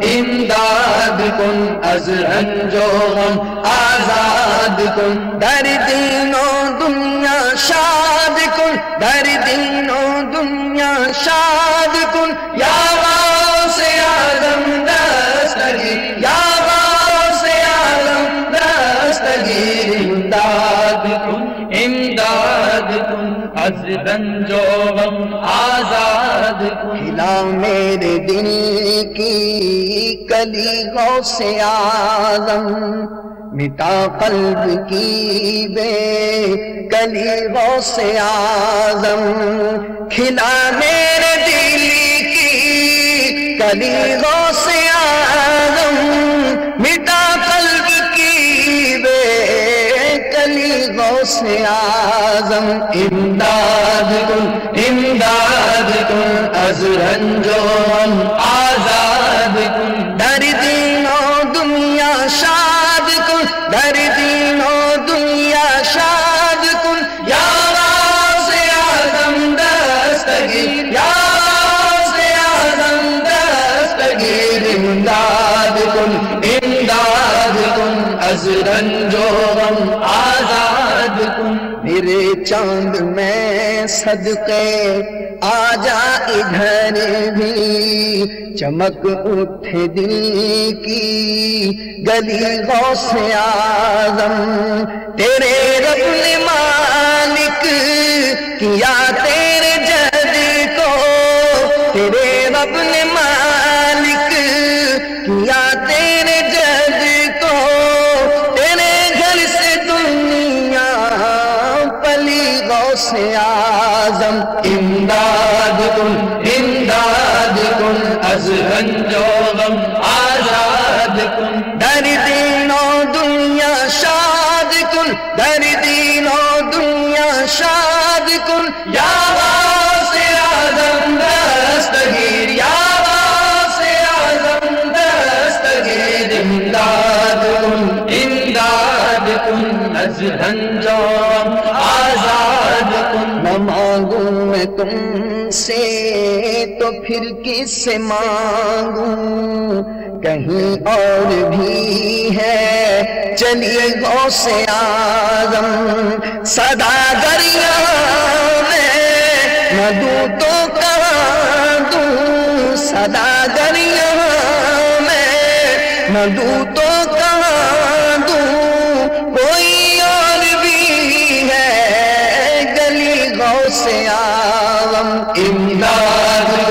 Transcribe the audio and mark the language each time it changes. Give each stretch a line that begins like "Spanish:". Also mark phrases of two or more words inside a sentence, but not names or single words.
Persian: از رنج و غم آزاد کن، در دین و دنیا شاد کن، در دین و دنیا شاد کن، یا غوث اعظم دستگیر، یا غوث اعظم دستگیر، امداد کن از رنج و غم آزاد کن،
Urdu: کھلا میرے دل کی کلی غوث اعظم، مٹا قلب کی بے کلی غوث اعظم، کھلا میرے دل کی کلی غوث اعظم، مٹا قلب کی بے کلی غوث اعظم،
Persian: امداد کن از رنج و غم آزاد کن، در دین و دنیا شاد کن، در دین و دنیا شاد کن، یا غوث اعظم دستگیر، یا غوث اعظم دستگیر، امداد کن از رنج و غم آزاد کن،
Urdu: میرے چاند میں صدقے آ جا ادھر بھی، چمک اٹھے دل کی گلی غوث اعظم، تیرے رب نے مالک کیا تیرے جد کو، تیرے رب نے مالک کیا تیرے جد کو، تیرے گھر سے دنیا پلی غوث اعظم،
Persian: امداد کن از رنج و غم آزاد کن، در دین و دنیا شاد کن، در دین و دنیا شاد کن، یا غوث اعظم دستگیر، یا غوث اعظم دستگیر، امداد کن از رنج و غم آزاد کن،
Urdu: نہ مانگوں میں تم سے تو پھر کس سے مانگوں، کہیں اور بھی ہے چلی غوث اعظم، صدا دریا میں نہ دوں تو کہاں دوں، صدا دریا میں نہ دوں تو کہاں دوں، کوئی اور بھی ہے گلی غوث اعظم، امداد